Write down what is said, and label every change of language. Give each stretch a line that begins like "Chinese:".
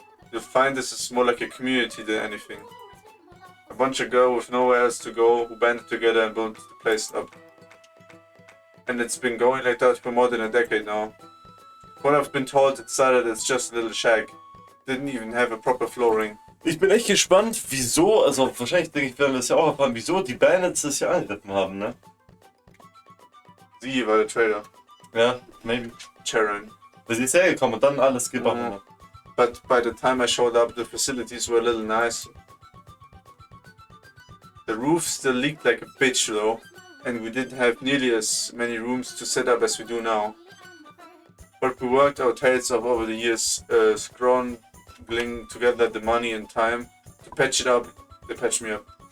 English: You'll find this is more like a community than anything. A bunch of girls with nowhere else to go who banded together and built the place up. And it's been going like that for more than a decade now. What I've been told, it started as just a little shack. Didn't even have a proper flooring.
German: Ich bin echt gespannt, wieso, also wahrscheinlich denke ich, werden wir es ja auch erfahren, wieso die Bandits das hier angegriffen haben, ne? Sie war der Trader. Ja, maybe. Charon. Weil sie ist hergekommen und dann alles gebrochen hat.
English: But by the time I showed up, the facilities were a little nice. The roof still leaked like a bitch though, and we didn't have nearly as many rooms to set up as we do now. But we worked our tails off over the years, scrounging together the money and time to patch it up. They patched me up.